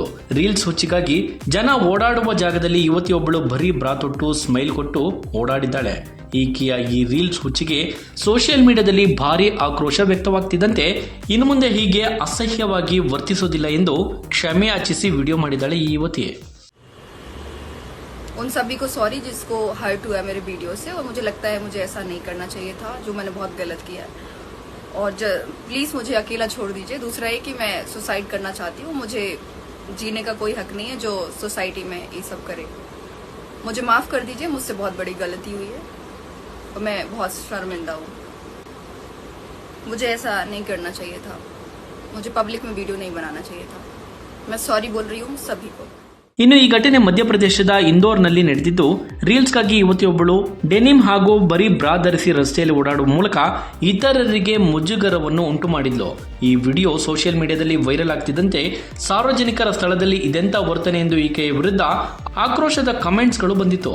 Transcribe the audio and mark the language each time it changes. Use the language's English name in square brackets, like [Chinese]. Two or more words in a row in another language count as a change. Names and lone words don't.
[Kannada] ರೀಲ್ಸ್ ಹುಚ್ಚಿಗಾಗಿ ಜನ ಓಡಾಡುವ ಜಾಗದಲ್ಲಿ ಯುವತಿಯೊಬ್ಬಳು ಬರೀ ಬ್ರಾ ತೊಟ್ಟು ಸ್ಮೈಲ್ ಕೊಟ್ಟು ಓಡಾಡಿದ್ದಾಳೆ. ಈಕೆಯ ಈ ರೀಲ್ಸ್ ಹುಚ್ಚಿಗೆ [English] social media [Kannada] ಭಾರಿ ಆಕ್ರೋಶ ವ್ಯಕ್ತವಾಗ್ತಿದ್ದಂತೆ ಇನ್ನು ಮುಂದೆ ಹೀಗೆ ಅಸಹ್ಯವಾಗಿ ವರ್ತಿಸೋದಿಲ್ಲ ಎಂದು ಕ್ಷಮೆ ಯಾಚಿಸಿ ವಿಡಿಯೋ ಮಾಡಿದ್ದಾಳೆ ಈ ಯುವತಿ. [Hindi] उन सभी को सॉरी जिसको हर्ट हुआ मेरे वीडियो से, और मुझे लगता है मुझे ऐसा नहीं करना चाहिए था, जो मैंने बहुत गलत किया है. और प्लीज मुझे अकेला छोड़ दीजिए. दूसरा है कि मैं सुसाइड करना चाहती हूँ. मुझे जीने का कोई हक नहीं है जो सोसाइटी में ये सब करे. मुझे माफ कर दीजिए, मुझसे बहुत बड़ी गलती हुई है और मैं बहुत शर्मिंदा हूँ. मुझे ऐसा नहीं करना चाहिए था. मुझे पब्लिक में वीडियो नहीं बनाना चाहिए था. मैं सॉरी बोल रही हूँ सभी को. [Kannada] ಇನ್ನು ಈ ಘಟನೆ ಮಧ್ಯಪ್ರದೇಶದ ಇಂದೋರ್ನಲ್ಲಿ ನಡೆದಿದ್ದು, ರೀಲ್ಸ್ಗಾಗಿ ಯುವತಿಯೊಬ್ಬಳು ಡೆನಿಮ್ ಹಾಗೂ ಬರೀ ಬ್ರಾ ಧರಿಸಿ ರಸ್ತೆಯಲ್ಲಿ ಓಡಾಡುವ ಮೂಲಕ ಇತರರಿಗೆ ಮುಜುಗರವನ್ನು ಉಂಟು ಮಾಡಿದ್ಲು. ಈ ವಿಡಿಯೋ [English] social media [Kannada] ವೈರಲ್ ಆಗ್ತಿದ್ದಂತೆ ಸಾರ್ವಜನಿಕರ ಸ್ಥಳದಲ್ಲಿ ಇದೆಂತ ವರ್ತನೆ ಎಂದು ಈಕೆಯ ವಿರುದ್ಧ ಆಕ್ರೋಶದ ಕಮೆಂಟ್ಸ್ಗಳು ಬಂದಿತ್ತು.